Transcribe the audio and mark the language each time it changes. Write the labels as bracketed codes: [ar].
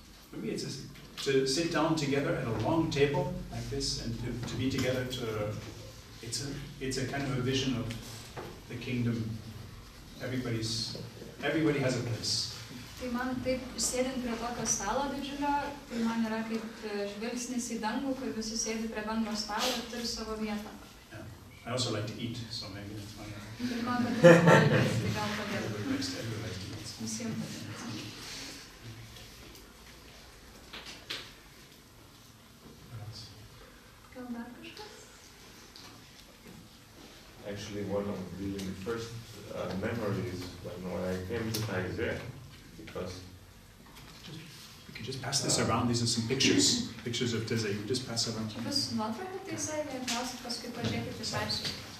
[en] For me, it's just to sit down together at a long table like this and to be together it's a kind of a vision of the kingdom. Everybody has a place. [lt] Tai man taip, sėdint prie tokio stalo didžiulio, tai man yra kaip žvilgsnis į dangų, kur visi sėdi prie bendro stalo ir turi savo vietą. [en] Yeah. I also like to eat, so maybe that's why. [lt] Ir man patinka valgyti, tai gal todėl. [en] Everybody likes to eat. [lt] Visiems patinka. Gal dar kažkas? [en] Actually, one of the first memories when I came to Taize, because We can just pass this around. These are some pictures of Taize. You just pass around. [lt] Čia bus nuotrauka Taize, ir gausit paskui pažiūrėkit į straipsnius.